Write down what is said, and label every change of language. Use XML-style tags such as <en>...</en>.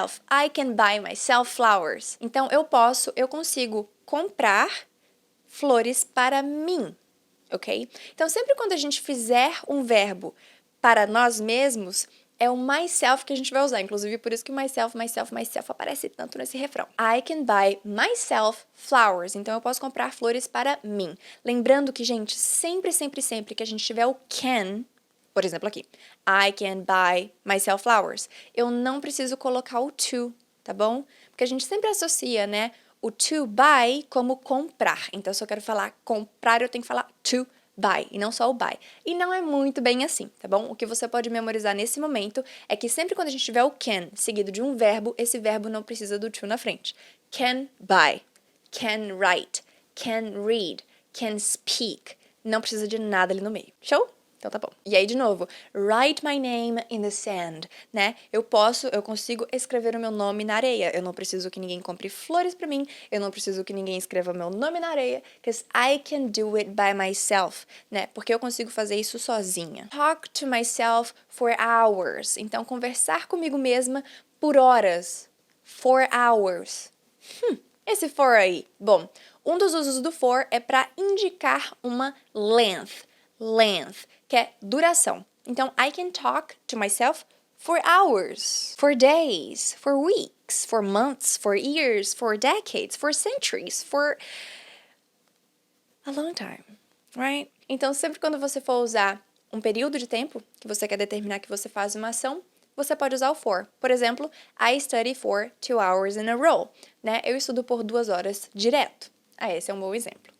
<en>I can buy myself flowers.</en> <pt>Então, eu consigo comprar flores para mim, ok? Então, sempre quando a gente fizer um verbo para nós mesmos, é o myself que a gente vai usar. Inclusive, por isso que o myself aparece tanto nesse refrão.</pt> <en>I can buy myself flowers.</en> <pt>Então, eu posso comprar flores para mim. Lembrando que, gente, sempre que a gente tiver o can, por exemplo aqui,</pt> <en>I can buy myself flowers,</en> <pt>eu não preciso colocar o to, tá bom? Porque a gente sempre associa, né, o to buy como comprar. Então, se eu quero falar comprar, eu tenho que falar to buy, e não só o buy. E não é muito bem assim, tá bom? O que você pode memorizar nesse momento é que sempre quando a gente tiver o can seguido de um verbo, esse verbo não precisa do to na frente.</pt> <en>Can buy, can write, can read, can speak.</en> <pt>Não precisa de nada ali no meio. Show? Então tá bom. E aí, de novo,</pt> <en>write my name in the sand,</en> <pt>né? Eu consigo escrever o meu nome na areia. Eu não preciso que ninguém compre flores pra mim. Eu não preciso que ninguém escreva meu nome na areia.</pt> <en>Because I can do it by myself, né?</en> <pt>Porque eu consigo fazer isso sozinha.</pt> <en>Talk to myself for hours.</en> <pt>Então, conversar comigo mesma por horas.</pt> <en>For hours.</en> <pt>Esse for aí. Bom, um dos usos do for é para indicar uma length, que é duração.</pt> <en>Então, I can talk to myself for hours, for days, for weeks, for months, for years, for decades, for centuries, for a long time, right?</en> <pt>Então, sempre quando você for usar um período de tempo que você quer determinar que você faz uma ação, você pode usar o for. Por exemplo,</pt> <en>I study for 2 hours in a row, né?</en> <pt>Eu estudo por 2 horas direto. Esse é um bom exemplo.</pt>